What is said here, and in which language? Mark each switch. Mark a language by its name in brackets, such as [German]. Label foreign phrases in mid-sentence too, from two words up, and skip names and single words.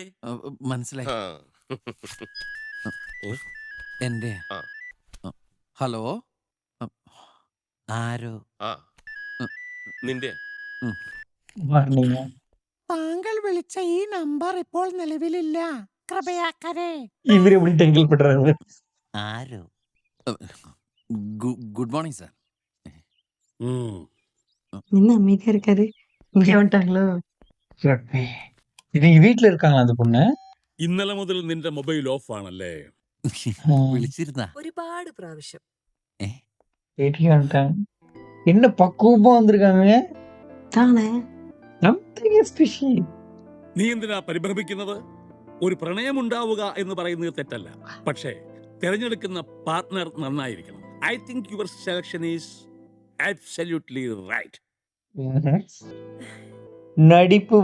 [Malayalam] മനസ്സിലായി. എന്റെ ഹലോ, ആരോ? നിന്റെ താങ്കൾ വിളിച്ച ഈ നമ്പർ ഇപ്പോൾ നിലവിലില്ല. കൃപയാക്കരെ. ആരോ? [English] good morning sir. [Tamil] என்ன அமைதியா இருக்காரு? இங்க வந்துட்டாங்களோ? இது வீட்ல இருக்காங்களா அந்த பொண்ணு? [Malayalam] ഇന്നലെ മുതൽ നിന്റെ മൊബൈൽ ഓഫ് ആണല്ലേ? വിളിച്ചിരുന്ന ഒരുപാട് പ്രാവശ്യം. [Tamil] வீட்டுக்கு வந்துட்டாங்க. என்ன பக்குவமா வந்திருக்காங்க. தானே [Malayalam] നീ എന്തിനാ പരിഭ്രമിക്കുന്നത്? ഒരു പ്രണയമുണ്ടാവുക എന്ന് പറയുന്നത് തെറ്റല്ല. പക്ഷേ തിരഞ്ഞെടുക്കുന്ന പാർട്ട്ണർ നന്നായിരിക്കണം. [English] I think your selection is absolutely right. [Malayalam] നടിപ്പ്.